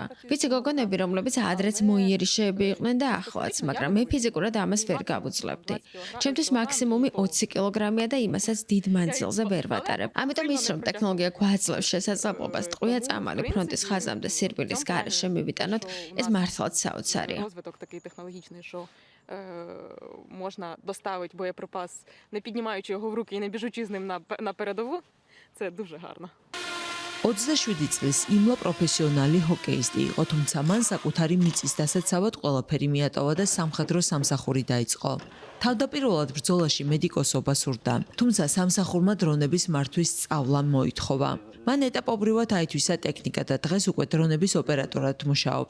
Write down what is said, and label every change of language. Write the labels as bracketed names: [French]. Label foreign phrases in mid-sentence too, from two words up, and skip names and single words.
[Georgian] ვიცი გოგონები, რომლებიც ადრეც მოიერიშეები იყვნენ და ახლაც, მაგრამ მე ფიზიკურად ამას ვერ გავუძლებდი. ჩემთვის მაქსიმუმი 20 კილოგრამია და იმასაც დიდ მანძილზე ვერ ვატარებ. ამიტომ ის რომ ტექნოლოგია გვაძლევს შესაძლებლობას ტყვია წამალი ფრონტის ხაზამდე სირბილის გარეშე მივიტანოთ, ეს მართლაც საოცარია. [Ukrainian] Можна доставити боєприпас, не піднімаючи його в руки і не біжучи з ним на передову. Це дуже гарно. [Georgian] 27 წლის იმლა პროფესიონალი ჰოკეისტი იყო, თუმცა მან საკუთარი მიწის დასაცავად ყველაფერი მიატოვა და სამხედრო სამსახური დაიწყო. თავდაპირველად ბრძოლაში მედიკოსობა სურდა, თუმცა სამსახურმა დრონების მართვის სწავლა მოითხოვა. მან ეტაპობრივად აითვისა ტექნიკა და დღეს უკვე დრონების ოპერატორად მუშაობს.